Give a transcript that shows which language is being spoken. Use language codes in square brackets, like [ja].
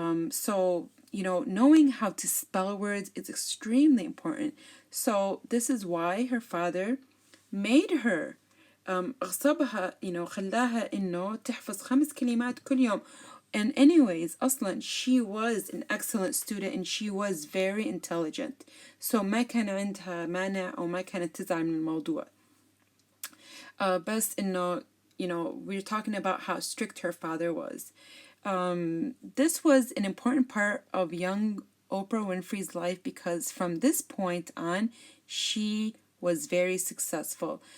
[en] So, knowing how to spell words is extremely important. So this is why her father made her [ar] غصبها خلاها إنه تحفظ 5 كلمات كل يوم. [en] And anyways [ar] أصلا [en] she was an excellent student and she was very intelligent. [ar] So ما كان عندها مانع أو ما كانت تزعل من الموضوع. بس إنه [en] we're talking about how strict her father was. This was an important part of young Oprah Winfrey's life because from this point on she was very successful.